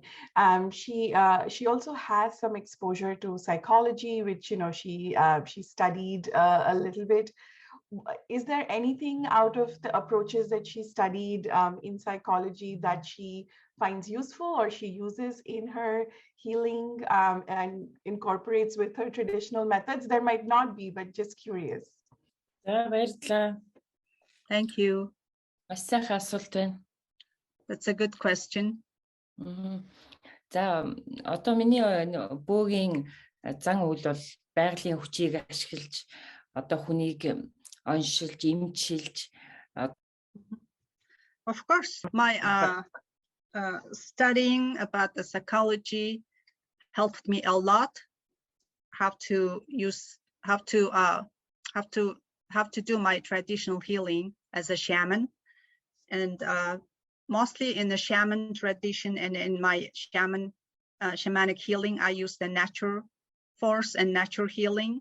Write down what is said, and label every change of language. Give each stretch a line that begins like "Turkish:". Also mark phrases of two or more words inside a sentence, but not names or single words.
English: She also has some exposure to psychology, which she studied a little bit. is there anything out of the approaches that she studied in psychology that she finds useful or she uses in her healing and incorporates with her traditional methods? There might not be, but just curious.
Mongolian: За баярлалаа.
English: Thank you.
Mongolian: Маш сайхан асуулт байна.
English: That's a good question.
Mongolian: За одоо миний бөөгийн зан үйл бол байгалийн хүчийг ашиглаж одоо хүнийг оншилж, эмчилж.
English: Of course, my studying about the psychology helped me a lot. Have to do my traditional healing as a shaman, and mostly in the shaman tradition and in my shamanic healing, I use the natural force and natural healing.